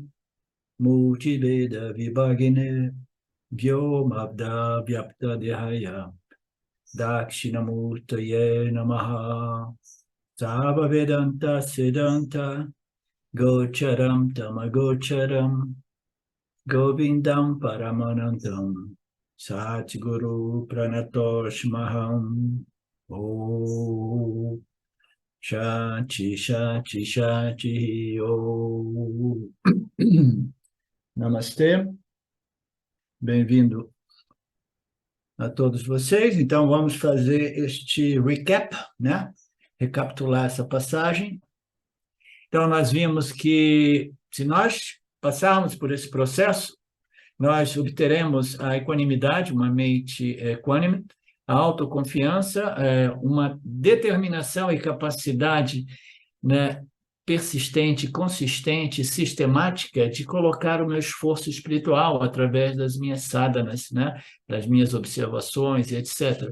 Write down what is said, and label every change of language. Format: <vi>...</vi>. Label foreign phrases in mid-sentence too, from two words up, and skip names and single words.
<sa>मल्टिवेद विभागिने व्योमब्द व्याप्त देहाय दक्षिणामूर्तये नमः सर्व वेदान्त सिद्धान्त गोचरम् तमगोचरम् गोविन्दम् परमानन्दम् सद्गुरु प्रणतोस्म्यहम् ॐ शान्ति शान्ति शान्ति ॐ</sa> <pt>Namastê, bem-vindo a todos vocês. Então vamos fazer este recap, né? Recapitular essa passagem. Então, nós vimos que, se nós passarmos por esse processo, nós obteremos a equanimidade, uma mente equânime, a autoconfiança, uma determinação e capacidade, né, persistente, consistente, sistemática de colocar o meu esforço espiritual através das minhas sadhanas, né, das minhas observações, etc.</pt>